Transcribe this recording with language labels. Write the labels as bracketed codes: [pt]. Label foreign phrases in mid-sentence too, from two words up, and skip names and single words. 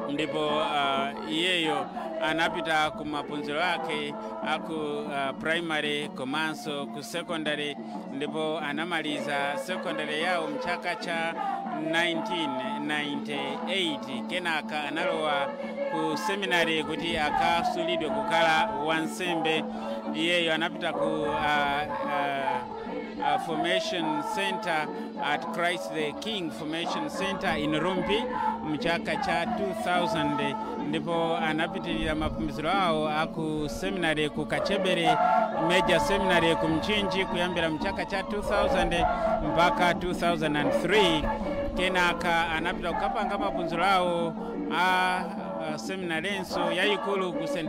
[ny] ndipo iyeyo anapita ku maphunziro ake aku primary komanso ku secondary, ndipo anamaliza secondary yawo mchaka cha 1998. Kenaka analowa ku seminary kuti akasulidwe kukhala wansembe. Iyeyo anapita ku [en] Formation Center at Christ the King Formation Center in Rumpi [ny] mchaka cha 2000, ndipo anapitirira maphunziro awo aku seminary ku Kachebere Major Seminary ku Mchinji kuyambira mchaka cha 2000 mpaka 2003. Kenaka anapita kukapanga maphunziro awo a seminary nso yayikulu ku St.